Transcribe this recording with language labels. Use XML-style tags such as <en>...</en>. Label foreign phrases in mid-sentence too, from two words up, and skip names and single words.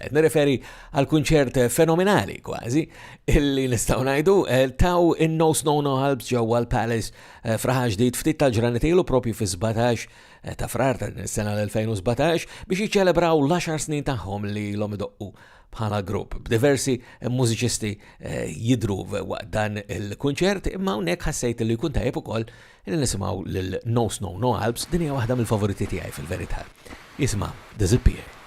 <mt>Nirreferi għal kunċert fenomenali kważi illi nistgħu ngħidu taw in-No Snow No Alps ġewwa l-Palace fraħa ġdid ftit tal-ġranet ilu propju fi 17 ta' frar ta' s-sena l-2017 biex jiċċelebraw l-10 snin tagħhom li l-hom idoqqu bħala grupp. B'diversi mużiċisti jidru waqt dan il-kunċert, imma hawnhekk ħassejt li jkun tajjeb ukoll li nisimgħu lil No Snow No Alps, din hija waħda mill-favoriti tiegħi fil-verità. Isma' Disappear.</mt>